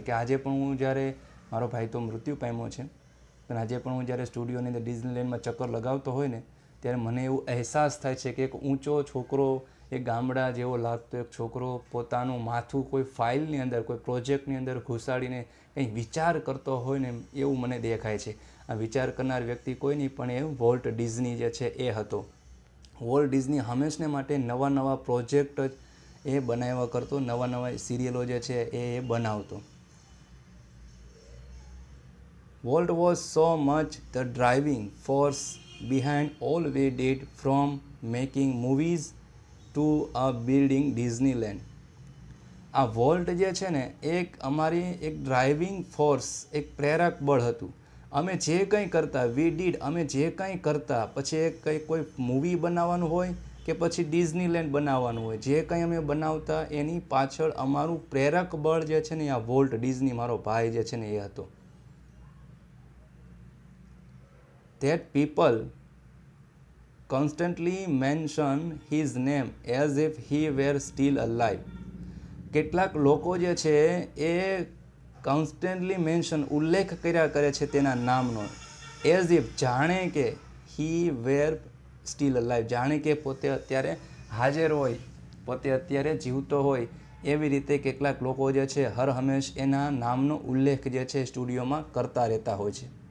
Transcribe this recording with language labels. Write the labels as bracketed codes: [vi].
[gu] કે આજે પણ હું જ્યારે, મારો ભાઈ તો મૃત્યુ પામ્યો છે, પણ આજે પણ હું જ્યારે સ્ટુડિયોની અંદર ડિઝનીલેન્ડમાં ચક્કર લગાવતો હોય ને ત્યારે મને એવું અહેસાસ થાય છે કે એક ઊંચો છોકરો, એક ગામડા જેવો લાગતો એક છોકરો પોતાનું માથું કોઈ ફાઇલની અંદર, કોઈ પ્રોજેક્ટની અંદર ઘુસાડીને કંઈ વિચાર કરતો હોય ને એવું મને દેખાય છે. આ વિચાર કરનાર વ્યક્તિ કોઈ નહીં પણ એ વોલ્ટ ડિઝની જે છે એ હતો. વોલ્ટ ડિઝની હંમેશને માટે નવા નવા પ્રોજેક્ટ જ એ બનાવ્યા કરતો, નવા નવા સિરિયલો જે છે એ બનાવતો. [en] Walt was so much the driving force behind all we did, from making movies to a building Disneyland. [gu] આ વોલ્ટ જે છે ને એક અમારી એક ડ્રાઇવિંગ ફોર્સ, એક પ્રેરક બળ હતું. અમે જે કંઈ કરતા, અમે જે કંઈ કરતા, પછી એ કંઈ કોઈ મૂવી બનાવવાનું હોય કે પછી ડિઝનીલેન્ડ બનાવવાનું હોય, જે કંઈ અમે બનાવતા એની પાછળ અમારું પ્રેરક બળ જે છે ને આ વોલ્ટ ડિઝની, મારો ભાઈ જે છે ને એ હતો. [en] That people constantly mention his name as if he were still alive. [gu] કેટલાક લોકો જે છે એ કોન્સ્ટન્ટલી ઉલ્લેખ કર્યા કરે છે તેના નામનો, [en] as if, [gu] જાણે કે, [en] he were still alive, [gu] જાણે કે પોતે અત્યારે હાજર હોય, પોતે અત્યારે જીવતો હોય, એવી રીતે કેટલાક લોકો જે છે હર હંમેશ એના નામનો ઉલ્લેખ જે છે સ્ટુડિયોમાં કરતા રહેતા હોય છે.